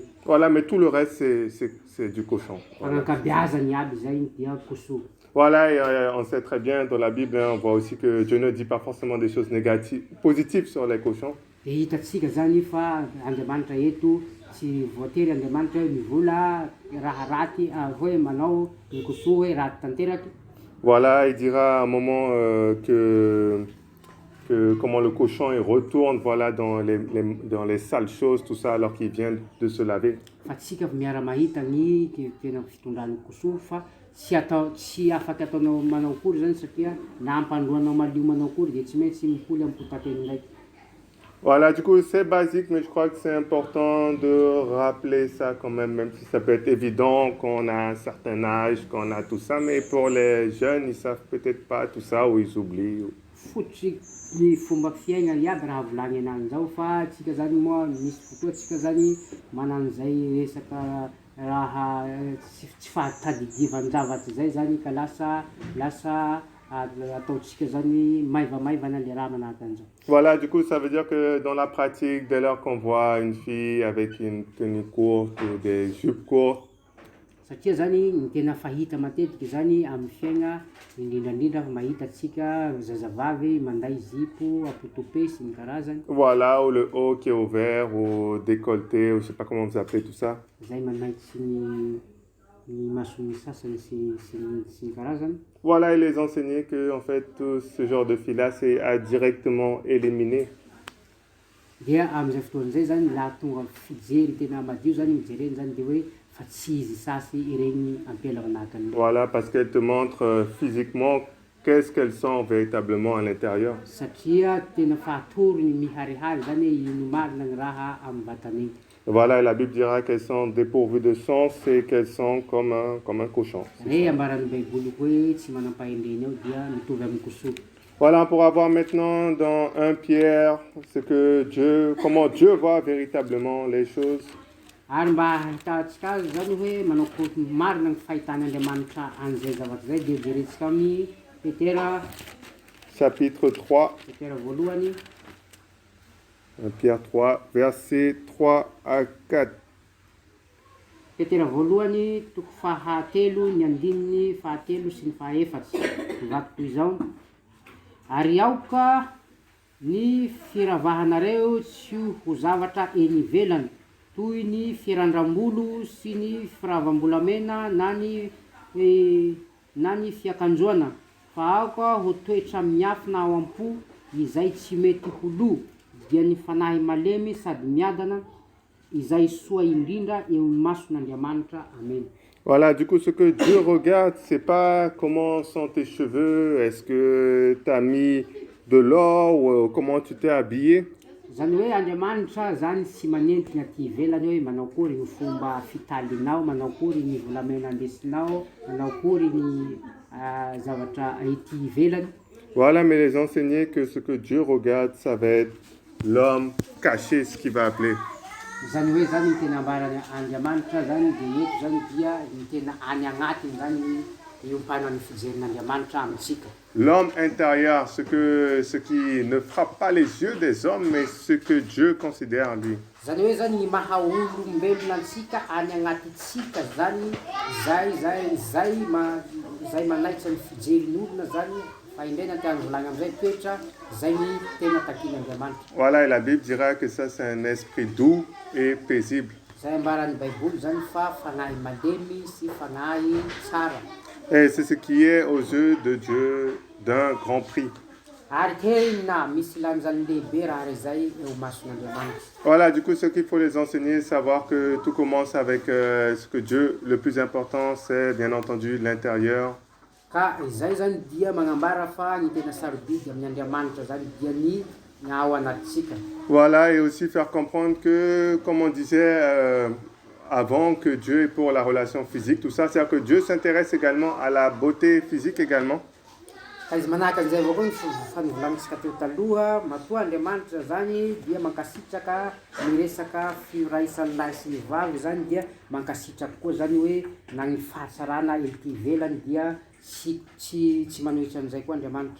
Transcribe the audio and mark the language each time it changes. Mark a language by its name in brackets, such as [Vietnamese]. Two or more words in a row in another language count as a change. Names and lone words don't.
[French] Voilà, mais tout le reste, c'est du cochon. [Malagasy] Fagnankabeazany aby zay dia kosoa. [French] Voilà, et on sait très bien dans la Bible, hein, on voit aussi que Dieu ne dit pas forcément des choses négatives, positives sur les cochons. [Malagasy] Dia hitatsika zany fa Andriamanitra eto tsy voatery Andriamanitra hoe mivola raha raty hoe manao ny kosoa hoe raty tanteraky. [French] Voilà, il dira à un moment que comment le cochon il retourne voilà, dans les sales choses, tout ça, alors qu'il vient de se laver. [Malagasy] Fa tsika miara mahita ny tena fitondran'ny kosoa fa tsy afaka ataonao manao akory zany satria na ampandroanao malio manao akory dia tsy maintsy mipoly amin'ny potateny ndraiky. [French] Voilà, du coup, c'est basique, mais je crois que c'est important de rappeler ça quand même si ça peut être évident qu'on a un certain âge, qu'on a tout ça, mais pour les jeunes, ils savent peut-être pas tout ça ou ils oublient. [Malagasy] Fototsy ny fomba fiaigna iaby raha volagny anan'izao fa tsika zany moa misy fotoa tsika zany manan'izay resaka raha tsy fahatadidivan-javatry zay zany ka lasa ataotsika zany maivamaivana le raha manahaka an'izao. [French] Voilà, du coup, ça veut dire que dans la pratique, dès lors qu'on voit une fille avec une tenue courte ou des jupes courtes, [Malagasy] satria zany ny tena fahita matetiky zany amin'ny fiaigna indrindrandrindra mahita atsika zazavavy manday zipo apotopé sy ny karazany. [French] Voilà, ou le haut qui est ouvert ou décolleté, ou je sais pas comment vous appelez tout ça. [Malagasy] Zay manaikitsy ny mason'ny sasany sy ny karazany. [French] Voilà, il les enseignait que en fait tout ce genre de filles-là c'est à directement éliminer. [Malagasy] Dia amin'izay fotoan'izay zany laha tonga fijery tena madio zany mijereny zany dia hoe fa tsy izy sasy ireny ampela manahaka an'ireny. [French] Voilà, parce qu'elles te montrent physiquement qu'est-ce qu'elles sont véritablement à l'intérieur. [Malagasy] Satria tena fahatorony miharihary zany hoe ino marina ny raha amin'ny vatany. [French] Voilà, et la Bible dira qu'elles sont dépourvues de sens et qu'elles sont comme un cochon. [Malagasy] Ambaran'ny baiboly hoe tsy manam-pahendreny eo dia mitovy amin'ny kosoa. [French] Voilà, pour avoir maintenant dans 1 Pierre, comment Dieu voit véritablement les choses. [Malagasy] Ary mba ahitatsika azy zany hoe manao marina ny fahitan'Andriamanitra an'izay zavatra zay dia jerentsika amin'ny Petera [French] Chapitre 3, [Malagasy] Petera voalohany [French] 1 Pierre 3, versets 3 à 4. [Malagasy] Petera voalohany toko fahatelo ny andininy fahatelo sy ny fahaefatsy mivaky toy izao: ary aoka ny firavahanareo tsy ho zavatra eny ivelany toy ny firandram-bolo sy ny firavam-bolamena na ny na ny fiakanjoana fa ao koa ho toetra miafina ao am-po izay tsy mety ho lo dia ny fanahy malemy sady miadana izay soa indrindra eo mason'Andriamanitra. Amen. [French] Voilà, du coup, ce que Dieu regarde, c'est pas comment sont tes cheveux, est-ce que tu as mis de l'or ou comment tu t'es habillé. [Malagasy] Zany hoe Andriamanitra zany tsy manentina ty ivelany hoe manao akory ny fomba fitalinao, manao akory ny volamena andesinao, manao akory ny zavatra ety ivelany. [French] Voilà, mais les enseigner que ce que Dieu regarde, ça va être l'homme caché, ce qu'il va appeler. [Malagasy] Zany hoe zany ny tena ambarany Andriamanitra zany de eto zany dia ny tena any agnatiny zany iompana ny fijerin'Andriamanitra amintsika. [French] L'homme intérieur, ce qui ne frappe pas les yeux des hommes, mais ce que Dieu considère en lui. [Malagasy] Zany hoe zany ny maha olombelona antsika any agnatitsika zany zay manaitra ny fijerin'olona zany fa indrena tiany volagna amizay toetra zay ny tena takin'Andriamanitra. [French] Voilà, et la Bible dira que ça c'est un esprit doux et paisible. [Malagasy] Zay ambaran'ny Baiboly zany fa fanahy malemy sy fanahy tsara. [French] Et c'est ce qui est aux yeux de Dieu d'un grand prix. [Malagasy] Ary tena misy lanjany lehibe raha rezay eo mason'Andriamanitra. [French] Voilà, du coup, ce qu'il faut les enseigner, savoir que tout commence avec ce que Dieu, le plus important, c'est bien entendu l'intérieur. [Malagasy] Ka izay zany dia magnambara fa ny tena sarobidy amin'ny Andriamanitra zany dia ny ao anatsika. [French] Voilà, et aussi faire comprendre que, comme on disait avant, que Dieu est pour la relation physique, tout ça, c'est-à-dire que Dieu s'intéresse également à la beauté physique également. [Malagasy] Ka izy manahaka an'izay avao koa ny fanovolagnitsika teo taloha, matoa Andriamanitra zany dia mankasitraka miresaka firaisan'ny lahy sy ny vavy zany dia mankasitraka koa zany hoe na ny fahatsarana ety ivelany dia tsy manohitra an'izay koa Andriamanitra.